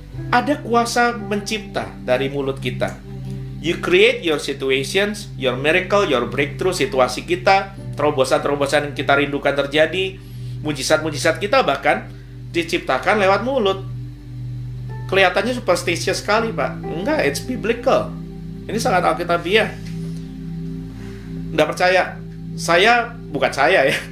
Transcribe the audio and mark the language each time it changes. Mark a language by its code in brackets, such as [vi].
[id] Ada kuasa mencipta dari mulut kita. [en] You create your situations, your miracle, your breakthrough. [id] Situasi kita, terobosan-terobosan yang kita rindukan terjadi, mujizat-mujizat kita bahkan diciptakan lewat mulut. Kelihatannya superstitious sekali, Pak. Enggak, [en] it's biblical. [id] Ini sangat alkitabiah. Nggak percaya? Bukan saya ya.